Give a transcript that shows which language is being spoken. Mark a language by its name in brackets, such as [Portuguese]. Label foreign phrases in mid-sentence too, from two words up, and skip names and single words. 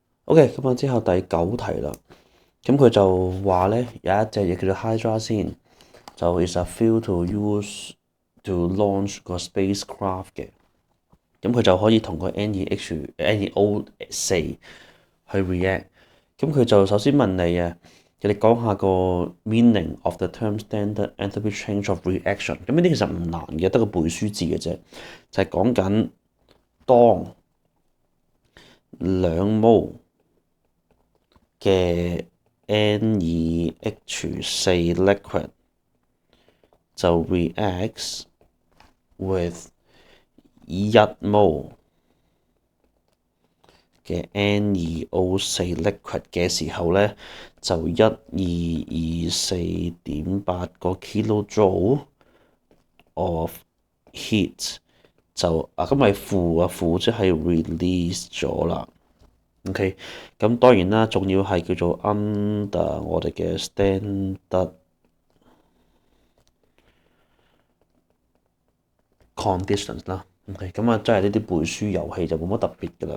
[Cantonese] OK，咁啊之後第9題啦，咁佢就話咧有一隻嘢叫做 Hydra 先，就 [English] is a fuel to use to launch [Cantonese] 個 spacecraft 嘅，咁佢就可以同個 NeO4 去 react。咁佢就首先問你啊，你講下個 [English] meaning of the term standard enthalpy change of reaction。 [Cantonese] 咁呢啲其實唔難嘅，得個背書字嘅啫，就係講緊當2mol嘅 [English] NeH4 liquid [Cantonese] 就 [English] reacts with 1mol [Cantonese] 嘅 [English] NeO4 liquid [Cantonese] 嘅時候咧，就1224.8個 [English] kilojoule of heat [Cantonese] 就咁咪負即係 release 咗啦。OK，咁當然啦，仲要係叫做 under 我哋嘅 standard conditions 啦。OK，咁啊，真係呢啲背書遊戲就冇乜特別㗎啦。